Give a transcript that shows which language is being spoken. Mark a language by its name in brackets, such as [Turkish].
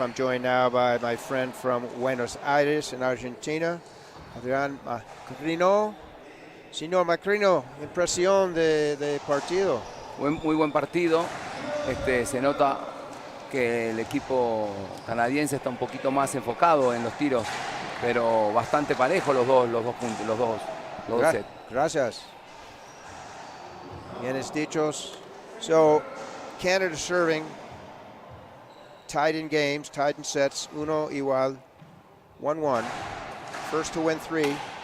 [English] I'm joined now by my friend from Buenos Aires in Argentina, Adrián Macrino. [Spanish] Señor Macrino, impresión de partido. Muy buen partido. Se nota que el equipo canadiense está un poquito más enfocado en los tiros, pero bastante parejo los dos puntos, los dos sets. Gracias. Bienes dichos. [English] So, Canada serving, tied in games, tied in sets, [Spanish] uno igual, [English] 1-1. First to win 3.